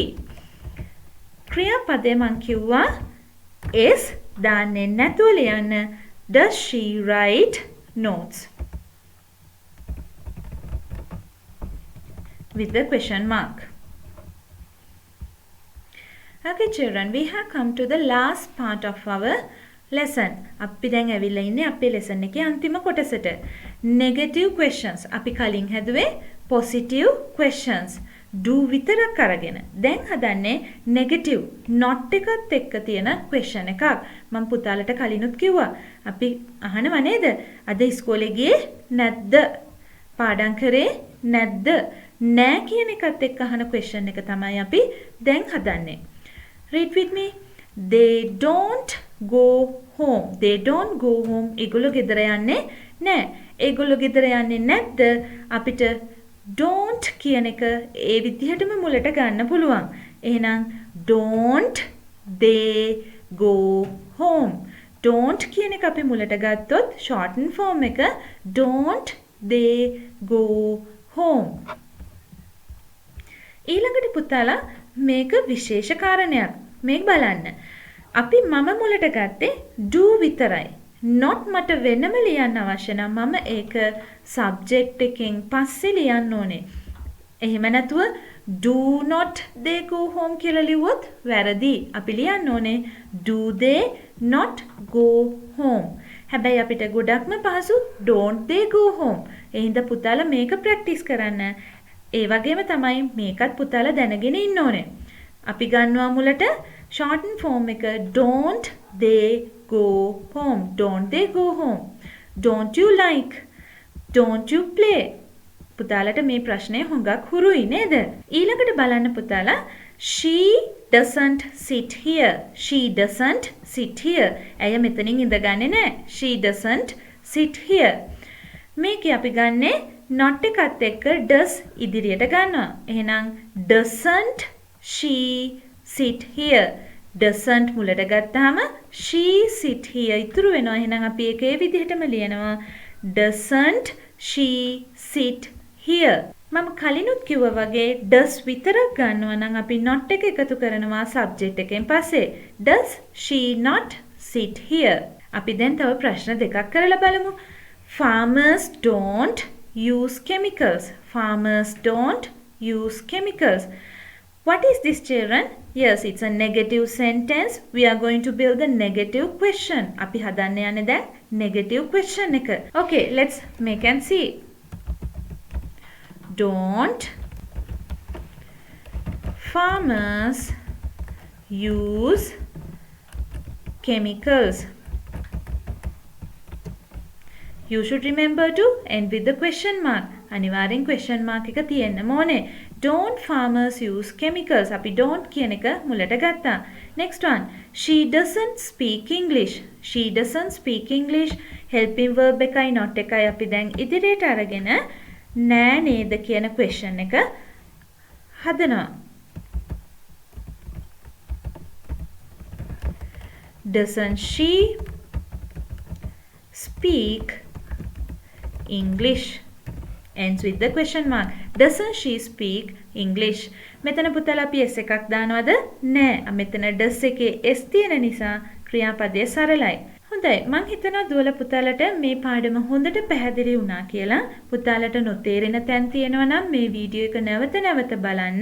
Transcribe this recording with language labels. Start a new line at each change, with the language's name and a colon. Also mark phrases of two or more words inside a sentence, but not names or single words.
Sinhala: ක්‍රියාපදේ මං කිව්වා is දාන්නේ නැතුව ලියන්න.
English: Does she write notes? With the question mark. Okay children, we have come to the last part of our lesson.
Sinhala: අපි දැන් ඇවිල්ලා ඉන්නේ අපේ lesson එකේ අන්තිම කොටසට.
English: Negative questions.
Sinhala: අපි කලින් හැදුවේ
English: positive questions.
Sinhala: Do විතරක් අරගෙන. දැන් හදන්නේ
English: negative not
Sinhala: එකත් එක්ක තියෙන question එකක්. මම පුතාලට කලිනුත් කිව්වා. අපි අහනවා නේද? අද ඉස්කෝලේ ගියේ නැද්ද? පාඩම් කරේ නැද්ද? නෑ කියන එකත් එක්ක අහන question එක තමයි අපි දැන් හදන්නේ.
English: Read with me. They don't go home. They don't go home.
Sinhala: ඒගොල්ලෝ ගෙදර යන්නේ නෑ. ඒගොල්ලෝ ගෙදර යන්නේ නැද්ද? අපිට don't කියන එක ඒ විදිහටම මුලට ගන්න පුළුවන්.
English: එහෙනම් don't they go home.
Sinhala: don't කියන එක අපි මුලට ගත්තොත්
English: shorten form
Sinhala: එක
English: don't they go home.
Sinhala: ඊළඟට පුතාලා මේක විශේෂ කාරණයක්. මේක බලන්න. අපි මම මුලට ගත්තේ do විතරයි. not මට වෙනම ලියන්න අවශ්‍ය නම් මම ඒක subject එකෙන් පස්සේ ලියන්න ඕනේ. එහෙම නැතුව
English: do not they go home
Sinhala: කියලා ලිව්වොත් වැරදි. අපි ලියන්න ඕනේ
English: do they not go home.
Sinhala: හැබැයි අපිට ගොඩක්ම පහසු
English: don't they go home.
Sinhala: ඒ හින්දා පුතාලා මේක ප්‍රැක්ටිස් කරන්න. ඒ වගේම තමයි මේකත් පුතාලා දැනගෙන ඉන්න ඕනේ. අපි ගන්නවා මුලට
English: shorten form
Sinhala: එක
English: don't they go home. Don't they go home. Don't you like? Don't you play?
Sinhala: පුතාලට මේ ප්‍රශ්නය හුඟක් හුරුයි නේද? ඊළඟට බලන්න පුතාලා
English: she doesn't sit here. She doesn't sit here.
Sinhala: ඇය මෙතනින් ඉඳගන්නේ නැහැ.
English: She doesn't sit here.
Sinhala: මේකේ අපි ගන්නේ not එකත් එක්ක does ඉදිරියට ගන්නවා.
English: එහෙනම් doesn't she sit here.
Sinhala: doesn't මුලට ගත්තාම
English: she sit here
Sinhala: ඉතුරු වෙනවා. එහෙනම් අපි ඒක ඒ විදිහටම ලියනවා
English: doesn't she sit here.
Sinhala: මම කලිනුත් කිව්වා වගේ does විතරක් ගන්නවා නම් අපි not එක එකතු කරනවා subject එකෙන් පස්සේ.
English: does she not sit here?
Sinhala: අපි දැන් තව ප්‍රශ්න දෙකක් කරලා බලමු.
English: Farmers don't use chemicals. Farmers don't use chemicals. What is this, children? Yes, it's a negative sentence. We are going to build a negative question.
Sinhala: අපි හදන්න යන්නේ දැන්
English: negative question
Sinhala: එක.
English: Okay, let's make and see. Don't farmers use chemicals? You should remember to end with the question mark.
Sinhala: අනිවාර්යෙන්
English: question mark
Sinhala: එක තියෙන්නම ඕනේ.
English: Don't farmers use chemicals?
Sinhala: අපි don't කියන එක මුලට ගත්තා.
English: Next one. She doesn't speak English. She doesn't speak English. Helping verb
Sinhala: එකයි not එකයි අපි දැන් ඉදිරියට අරගෙන නෑ නේද කියන question එක හදනවා.
English: Doesn't she speak English? Ends with the question mark. Doesn't she speak English?
Sinhala: මෙතන පුතාලා අපි s එකක් දානවද? නෑ. මෙතන does එකේ s තියෙන නිසා ක්‍රියාපදය සරලයි. හොඳයි මං හිතනවා දුවලා පුතාලට මේ පාඩම හොඳට පැහැදිලි වුණා කියලා. පුතාලට නොතේරෙන තැන් තියෙනවා නම් මේ වීඩියෝ එක නැවත නැවත බලන්න.